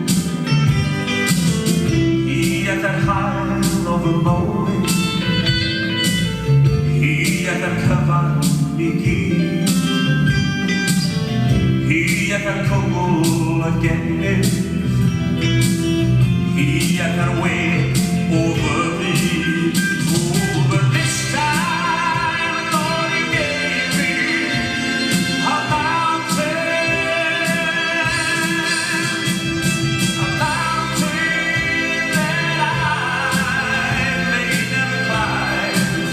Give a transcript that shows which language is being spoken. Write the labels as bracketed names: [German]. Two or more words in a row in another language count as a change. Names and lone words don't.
[Welsh] I ada'r hael o fy mywyd, i ada'r cyfan i gyd, i ada'r cwbl y gennyf, i ada'r we o fy byd. [English] Oh, but this time, Lord, you gave me a mountain that I may never climb.